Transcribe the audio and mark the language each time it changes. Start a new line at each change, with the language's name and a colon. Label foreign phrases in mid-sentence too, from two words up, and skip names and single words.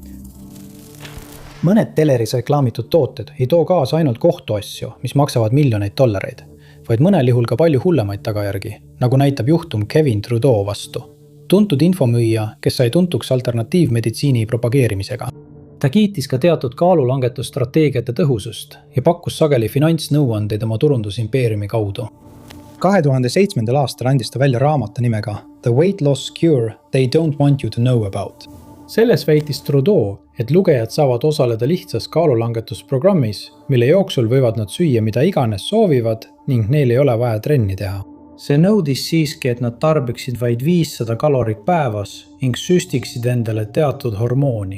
Estonian: Mõned teleris reklaamitud tooted ei too kaasa ainult kohtuasju, mis maksavad miljoneid $, vaid mõnel juhul ka palju hullemaid tagajärgi, nagu näitab juhtum Kevin Trudeau vastu. Tuntud infomüüja, kes sai tuntuks alternatiivmeditsiini propageerimisega. Ta kiitis ka teatud kaalulangetusstrateegiate tõhusust ja pakkus sageli finantsnõuandeid oma turundusimpeeriumi kaudu. 2007. aastal andis ta välja raamatu nimega The Weight Loss Cure They Don't Want You to Know About. Selles väitis Trudeau, et lugejad saavad osaleda lihtsas kaalulangetusprogrammis, mille jooksul võivad nad süüa mida iganes soovivad ning neil ei ole vaja trenni teha. See nõudis siiski, et nad tarbiksid vaid 500 kalorit päevas ning süstiksid endale teatud hormooni.